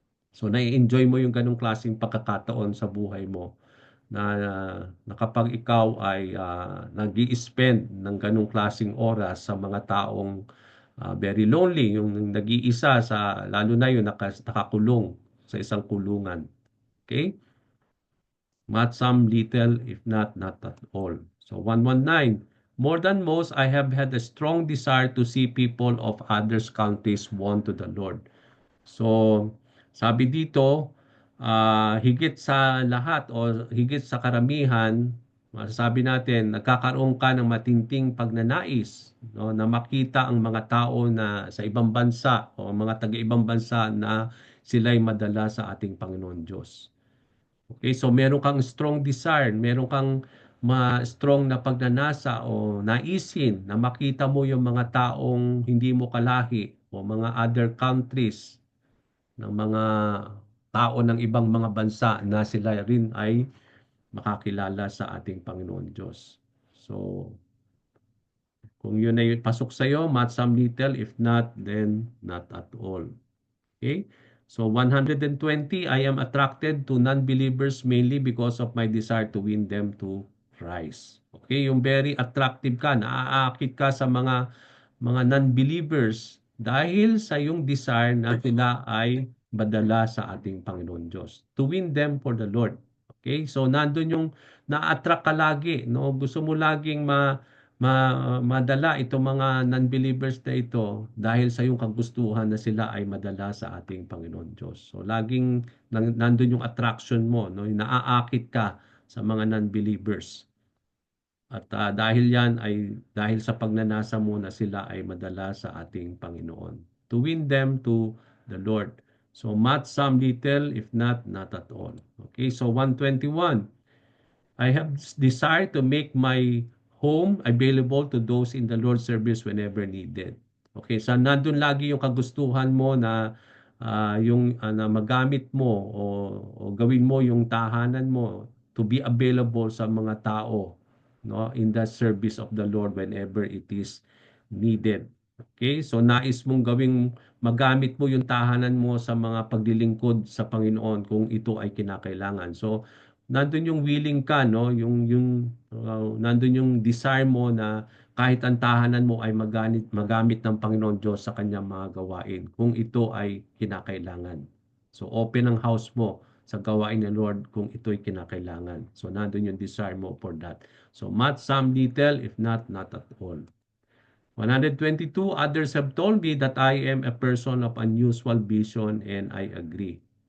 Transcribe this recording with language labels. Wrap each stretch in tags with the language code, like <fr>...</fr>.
<tl>So nai-enjoy mo yung ganong klaseng pagkakataon sa buhay mo na kapag ikaw ay nag-i-spend ng ganong klaseng oras sa mga taong</tl> <en>very lonely,</en> <tl>yung nag-iisa sa lalo na yung nakakulong sa isang kulungan. Okay?</tl> <en>Not some little, if not at all. So 119. More than most, I have had a strong desire to see people of others countries won to the Lord.</en> <tl>So, sabi dito, higit sa lahat o higit sa karamihan, masasabi natin, nagkakaroon ka ng matinding pagnanais, no, na makita ang mga tao na sa ibang bansa o mga taga-ibang bansa na sila'y madala sa ating Panginoon Diyos. Okay, so meron kang strong desire, meron kang strong na pagnanasa o naisin na makita mo yung mga taong hindi mo kalahi o mga</tl> <en>other countries</en> <tl>ng mga tao ng ibang mga bansa na sila rin ay makakilala sa ating Panginoon Diyos.</tl> <en>So,</en> <tl>kung yun ay pasok sa iyo,</tl> <en>much some little, if not, then not at all. Okay? So 120, I am attracted to non-believers mainly because of my desire to win them to Christ.</en> <tl>Okay, yung very attractive ka, naaakit ka sa mga non-believers dahil sa yung desire na sila ay madala sa ating Panginoon Diyos.</tl> <en>To win them for the Lord. Okay?</en> <tl>So nandun yung na-attract ka lagi, no? Gusto mo laging madala itong mga non-believers na ito dahil sa iyong kagustuhan na sila ay madala sa ating Panginoon Diyos. So laging nandun yung attraction mo, no? Naaakit ka sa mga non-believers. At dahil yan ay dahil sa pagnanasa mo na sila ay madala sa ating Panginoon.</tl> <en>To win them to the Lord. So much, some little, if not at all. Okay, so 121. I have desire to make my home available to those in the Lord's service whenever needed.</en> <tl>Okay, so nandun lagi yung kagustuhan mo na na magamit mo o gawin mo yung tahanan mo</tl> <en>to be available</en> <tl>sa mga tao, no,</tl> <en>in the service of the Lord whenever it is needed.</en> <tl>Okay, so nais mong gawing magamit mo yung tahanan mo sa mga paglilingkod sa Panginoon kung ito ay kinakailangan. So nandun yung willing ka, no, nandun yung desire mo na kahit ang tahanan mo ay magamit ng Panginoon Diyos sa kanyang mga gawain kung ito ay kinakailangan. So open ang house mo sa gawain ng Lord kung ito'y kinakailangan.</tl> <en>So</en> <tl>nandun yung</tl> <en>desire mo for that. So much, some little, if not at all. 122, others have told me that I am a person of unusual vision and I agree.</en>